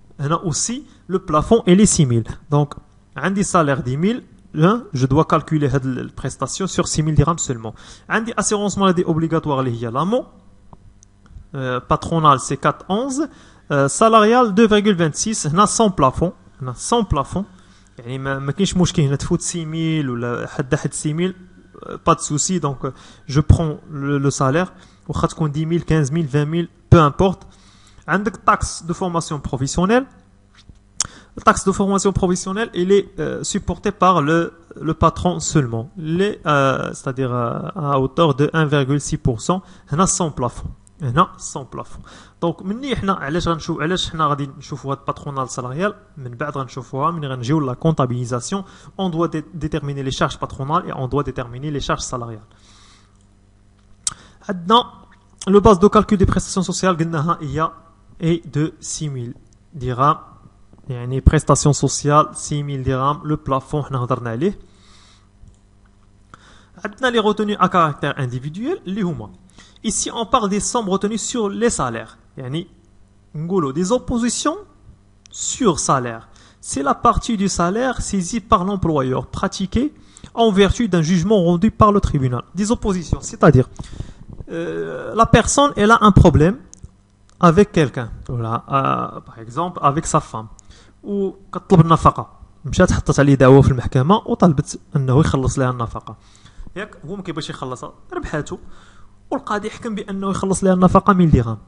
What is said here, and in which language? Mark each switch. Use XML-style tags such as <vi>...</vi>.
<fr>هنا aussi le plafond il est 6000. donc</fr> <ar>عندي</ar> <fr>salaire 10000 je dois calculer هاد الprestation sur 6000 dirhams seulement. عندي assurance maladie obligatoire</fr> <ar>اللي هي</ar> <fr>l'AMO patronal c'est 4,11, salarial 2,26.</fr> <ar>هنا sans plafond يعني ما كاينش مشكل هنا تفوت 6000 ولا حد 6000</ar> <fr>pas de souci. donc je prends le salaire</fr> <ar>واخا تكون</ar> <fr>10000 15000 20000 peu importe. عندك taxe de formation professionnelle. La taxe de formation professionnelle elle est supportée par le patron seulement c'est-à-dire à hauteur de 1,6%. هنا sans plafond هنا sans plafond.</fr> <ar>دونك مني حنا علاش حنا غادي نشوفوا هاد patronal salarial من بعد غنشوفوها ملي غنجيو لا comptabilisation.</ar> <fr>On doit déterminer les charges patronales et on doit déterminer les charges salariales. عندنا le base de calcul des prestations sociales</fr> <ar>قلناها هي</ar> <fr>est de 6000 dirhams. يعني prestations sociales 6000 dirhams.</fr> <ar>Le plafond حنا هضرنا عليه.</ar> <fr>عندنا les retenues à caractère individuel</fr> <ar>اللي هما</ar> <fr>ici on parle des sommes retenues sur les salaires.</fr> <ar>يعني نقولوا</ar> <fr>des oppositions sur salaire. C'est la partie du salaire saisie par l'employeur pratiquée en vertu d'un jugement rendu par le tribunal. Des oppositions, c'est-à-dire la personne elle a un problème avec quelqu'un, voilà, par exemple avec sa femme, ou</fr> <ar>كتطلب النفقة مشات حطت عليه دعوة في المحكمة وطلبت أنه يخلص لها النفقة. ياك هو ما كيبغيش يخلصها ربحاتو والقاضي حكم بانه يخلص لها النفقه 1000 درهم.</ar>